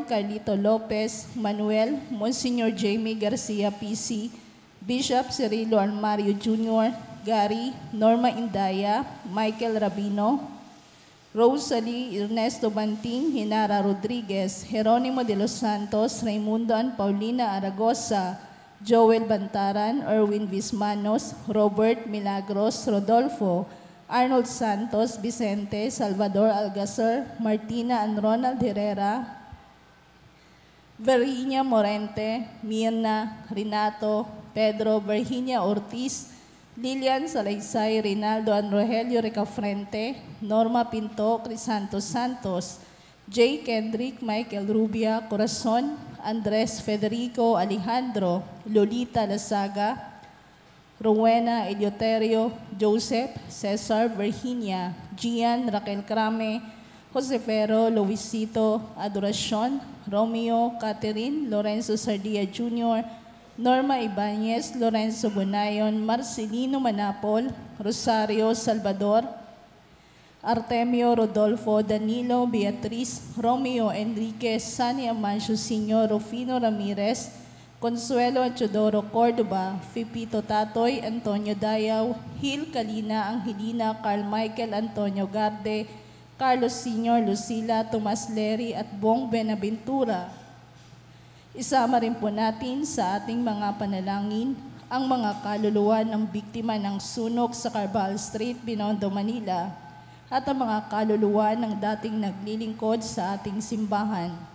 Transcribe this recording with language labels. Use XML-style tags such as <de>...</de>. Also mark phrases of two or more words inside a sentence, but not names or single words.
<tl>Carlito Lopez, Manuel, Monsignor Jamie Garcia PC, Bishop Cirilo Armario Jr., Gary, Norma Indaya, Michael Rabino, Rosalie Ernesto Banting, Hinara Rodriguez, Jeronimo de los Santos, Raimundo and Paulina Aragosa, Joel Bantaran, Erwin Vismanos, Robert Milagros, Rodolfo, Arnold Santos, Vicente, Salvador Algasar, Martina and Ronald Herrera, Virginia Morente, Mirna, Renato, Pedro, Virginia Ortiz, Lilian Salaysay, Rinaldo and Rogelio Recafrente, Norma Pinto, Crisanto Santos, J. Kendrick, Michael Rubia, Corazon, Andres Federico Alejandro, Lolita Lasaga, Rowena Eleuterio, Joseph, Cesar, Virginia, Gian, Raquel Crame, Josefero, Luisito, Adoracion, Romeo, Catherine, Lorenzo Sardia Jr., Norma Ibanez, Lorenzo Bonayon, Marcelino Manapol, Rosario Salvador, Artemio Rodolfo, Danilo, Beatriz, Romeo Enriquez, Sani Amancio Sr., Rufino Ramirez, Consuelo Chodoro Cordova, Fipito Tatoy, Antonio Dayaw, Hil Kalina, Angelina, Carl Michael Antonio Garde, Carlos Sr., Lucila, Tomas Leri at Bong Benaventura. Isama rin po natin sa ating mga panalangin ang mga kaluluwa ng biktima ng sunog sa Carval Street, Binondo, Manila at ang mga kaluluwa ng dating naglilingkod sa ating simbahan.</tl>